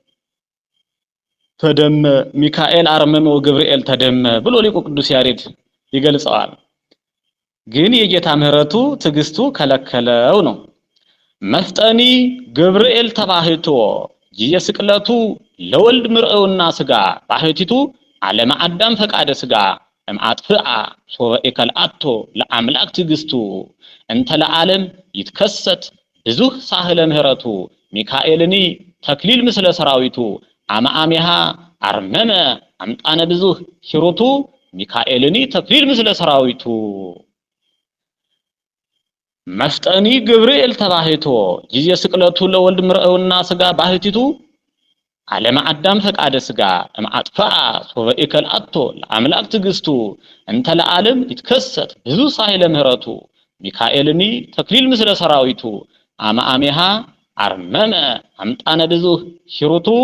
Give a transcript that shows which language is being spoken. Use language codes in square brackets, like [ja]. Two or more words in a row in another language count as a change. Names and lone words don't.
[gez] ተደመ ሚካኤል አርመመ ወገብርኤል ተደመ [am] ብሎ ሊቁ ቅዱስ ያሬድ ይገልጸዋል። ግን የጌታ ምህረቱ ትዕግስቱ ከለከለው ነው። [gez] መፍጠኒ ገብርኤል ተባህትዎ ጊዜ ስቅለቱ ለወልድ ምርአውና ስጋ ባህቲቱ ዓለመ አዳም ፈቃደ ስጋ እምአጥፍአ ሶበኤ ከልአቶ ለአምላክ ትዕግስቱ እንተ ለዓለም ይትከሰት ብዙህ ሳህለ ምህረቱ ሚካኤልኒ ተክሊል ምስለ ሰራዊቱ አማአሜሃ አርመመ አምጣነ ብዙህ ሂሩቱ ሚካኤልኒ ተክሊል ምስለ ሰራዊቱ መፍጠኒ ገብርኤል ተባህትዎ ጊዜ ስቅለቱ ለወልድ ምርአውና ስጋ ባህቲቱ ዓለመ አዳም ፈቃደ ስጋ እምአጥፍአ ሶበኤ ከልአቶ ለአምላክ ትዕግስቱ እንተ ለዓለም ይትከሰት ብዙ ሳህለ ምህረቱ ሚካኤልኒ ተክሊል ምስለ ሰራዊቱ አማአሜሃ አርመመ አምጣነ ብዙህ ሂሩቱ